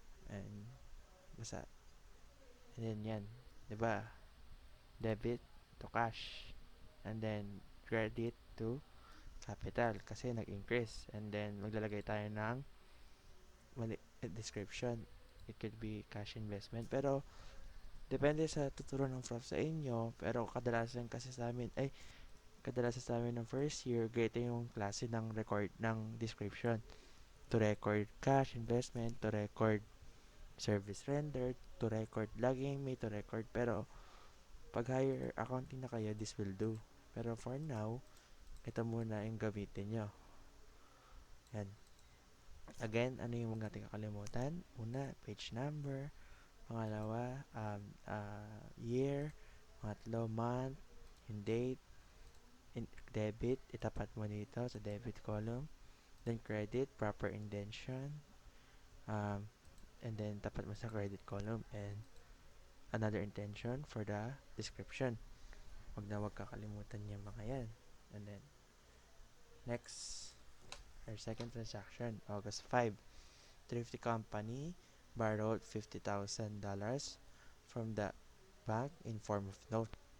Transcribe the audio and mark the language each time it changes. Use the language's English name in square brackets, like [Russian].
[English] And, basta. And then, yan. Diba? Debit to cash. And then, credit to capital [Filipino] kasi nag-increase. And then, maglalagay tayo ng description. [English] It could be cash investment. [Filipino] Pero, depende sa tuturo ng prof sa inyo. Pero, kadalasan sa amin ng first year, ganito yung klase ng record ng description. [English] To record cash investment, to record service rendered, to record logging me, to record. Pero, [Filipino] Pag higher accounting na kayo, [English] this will do. [Filipino] Pero [English] for now, [Filipino] ito muna yung gamitin nyo. Yan. Again, ano yung huwag natin kakalimutan? Una, page number. Pangalawa, year. Pangatlo, month. Yung date. [English] Debit, [Filipino] itapat mo dito sa [English] debit column. Then credit, proper indentation. And then [Filipino] tapat mo sa [English] credit column. And another intention for the description. [Filipino] Huwag kakalimutan yung mga yan. [English] And then, next, our second transaction, August 5. Thrifty company borrowed $50,000 from the bank in form of note.